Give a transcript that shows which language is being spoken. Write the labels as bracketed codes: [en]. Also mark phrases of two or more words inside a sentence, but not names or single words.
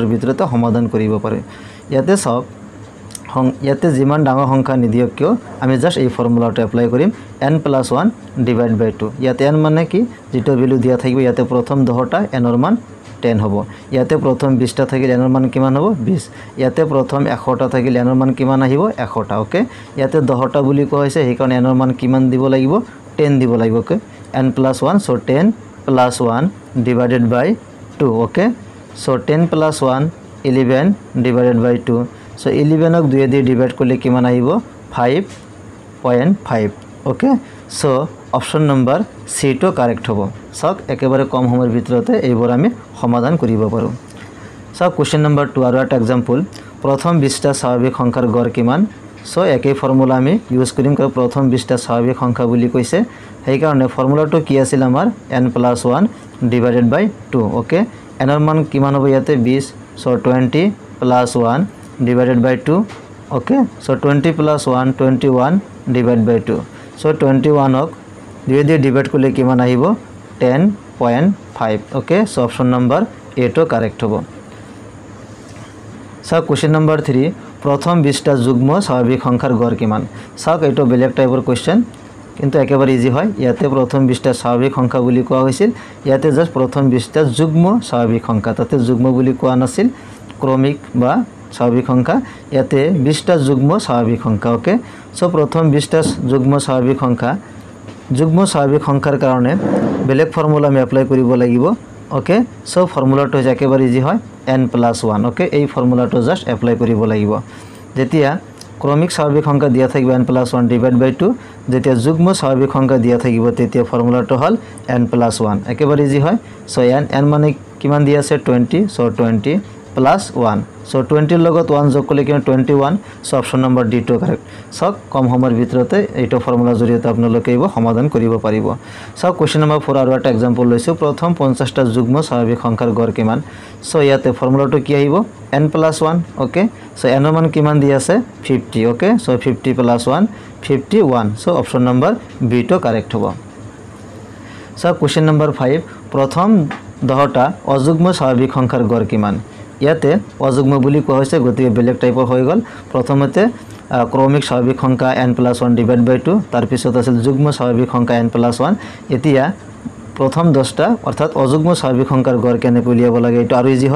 [as] ভিতৰতে সমাধান কৰিব পাৰি ইয়াতে চাওক ইয়াতে যিমান ডাঙৰ সংখ্যা নিদিয়ক কিয় আমি জাস্ট এই ফৰ্মুলাটো এপ্লাই কৰিম n + 1 / 2 ইয়াতে n মানে কি যেটো ভ্যালু দিয়া থাকিব ইয়াতে প্ৰথম 10টা n ৰ মান 10 হ'ব ইয়াতে প্ৰথম 20টা থাকিলে n ৰ মান কিমান হ'ব 20 ইয়াতে প্ৰথম 100টা থাকিলে n ৰ মান কিমান আহিব 100টা ওকে ইয়াতে 10টা বুলি কোৱা হৈছে সেই কাৰণ n ৰ মান কিমান দিব লাগিব 10 দিব লাগিব ওকে n + 1 সো 10 + 1 / 2 [en] okay so [as] 10 + 1 11 / 2 सो 11 ক 2 দিয়ে ডিভাইড কৰিলে কিমান আহিব 5.5 [en] okay so [as] অপশন নম্বৰ সি টো কারেক্ট হ'ব সক একেবাৰে কম সময়ৰ ভিতৰতে এইবোৰ আমি সমাধান কৰিব পাৰো সক क्वेश्चन নম্বৰ 2 আৰু এটা एग्जांपल প্ৰথম 20টা স্বাভাৱিক সংখ্যাৰ গড় কিমান সো একেই ফৰ্মুলা আমি ইউজ কৰিম কৰ প্ৰথম 20টা স্বাভাৱিক সংখ্যা বুলি কৈছে সেই কাৰণে ফৰ্মুলাটো কি আছিল আমাৰ n + 1 / 2 ओके n ৰ মান কিমান হ'ব ইয়াতে 20 সো 20 + 1 / 2 [en] okay so [as] 20 + 1 21 / 2 सो 21 ক 2 দিয়ে ডিভাইড কৰিলে কিমান আহিব 10.5 [en] okay so [as] অপশন নম্বৰ এ টো কারেক্ট হ'ব সক क्वेश्चन নম্বৰ 3 प्रथम 20টা যুগ্ম স্বাভাৱিক সংখ্যাৰ গড় কিমান সক এটো বেলেগ টাইপৰ क्वेश्चन কিন্তু একেবাৰে ইজি হয় ইয়াতে প্ৰথম 20টা স্বাভাৱিক সংখ্যা বুলি কোৱা হৈছিল ইয়াতে জাস্ট প্ৰথম 20টা যুগ্ম স্বাভাৱিক সংখ্যা তাতে যুগ্ম বুলি কোৱা নাছিল ক্ৰমিক বা স্বাভাৱিক সংখ্যা ইয়াতে 20টা যুগ্ম স্বাভাৱিক সংখ্যা [en] okay so [as] প্ৰথম 20টা যুগ্ম স্বাভাৱিক সংখ্যাৰ কাৰণে বেলেগ ফৰ্মুলা আমি এপ্লাই কৰিব লাগিব [en] okay so [as] ফৰ্মুলাটো একেবাৰে ইজি হয় n + 1 ओके এই ফৰ্মুলাটো জাস্ট এপ্লাই কৰিব লাগিব যেতিয়া ক্ৰমিক স্বাভাৱিক সংখ্যা দিয়া থাকিব n + 1 / 2 যেতিয়া যুগ্ম স্বাভাৱিক সংখ্যা দিয়া থাকিব তেতিয়া ফৰ্মুলাটো হল n + 1 একেবাৰে ইজি হয় সো n মানে কিমান দিয়া আছে 20 সো 20 + 1 সো 20 লগত 1 যোগ কৰিলে কিমান 21 সো অপশন নম্বৰ ডি টো কারেক্ট সক কম সময়ৰ ভিতৰতে এইটো ফৰ্মুলা জৰিয়তে আপোনালোকে এইবোৰ সমাধান কৰিব পাৰিব সক क्वेश्चन নম্বৰ 4 আৰু এটা एग्जांपल লৈছো প্ৰথম 50টা যুগ্ম স্বাভাৱিক সংখ্যাৰ গড় কিমান সো ইয়াতে ফৰ্মুলাটো কি আহিব n + 1 [en] okay so [as] n ৰ মান কিমান দিয়া আছে 50 [en] okay so [as] 50 + 1 51 सो অপশন নম্বৰ বি টো কারেক্ট হ'ব সক क्वेश्चन নম্বৰ 5 প্ৰথম 10টা অযুগ্ম স্বাভাৱিক সংখ্যাৰ গড় কিমান ইয়াতে অযুগ্ম বুলি কোৱা হৈছে গতিকে বেলেগ টাইপৰ হৈ গল প্ৰথমতে ক্ৰমিক স্বাভাৱিক সংখ্যা n + 1 / 2 তাৰ পিছত আছিল যুগ্ম স্বাভাৱিক সংখ্যা n + 1 এতিয়া প্ৰথম 10টা অৰ্থাৎ অযুগ্ম স্বাভাৱিক সংখ্যাৰ গড় কেনে উলিয়াব লাগে এটো আৰু ইজি